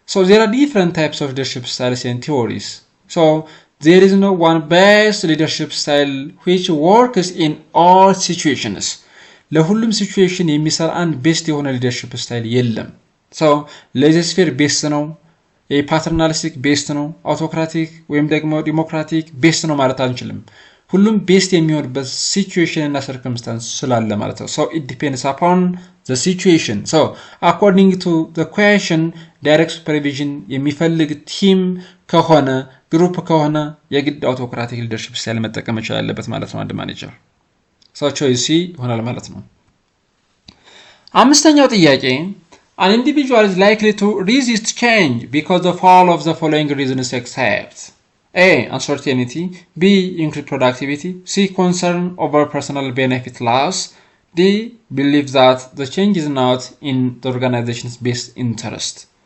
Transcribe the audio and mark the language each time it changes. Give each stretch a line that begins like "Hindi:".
English: There are different types of leadership styles and theories. There is no one best leadership style which works in all situations.
Amharic: ለሁሉም ሲቹዌሽን የሚሰራ አንድ ቤስት የሆነ ሊደርሺፕ ስታይል የለም። ሌጀስፌር ቤስት ነው፣ የፓተርናሊስቲክ ቤስት ነው፣ አውቶክራቲክ ወይም ደግሞ ዲሞክራቲክ ቤስት ነው ማለት አንችልም። ሁሉም ቤስት የሚሆንበት ሲቹዌሽን እና ሰርከምስታንስ ስላለ ማለት ነው።
English: it depends upon the situation. According to the question,
Amharic: direct supervision የሚፈልግ ቲም ከሆነ ግሩፕ ከሆነ የግድ አውቶክራቲክ ሊደርሺፕ ስታይል መጠቀም ይችላል አለበት ማለት ነው አንድ ማኔጀር። ቾይስ ይሆናል ማለት ነው። አምስተኛው ጥያቄ
English: an individual is likely to resist change because of all of the following reasons except A. Uncertainty, B. Increased productivity, C. Concern over personal benefit loss, D. Believe that the change is not in the organization's best interest.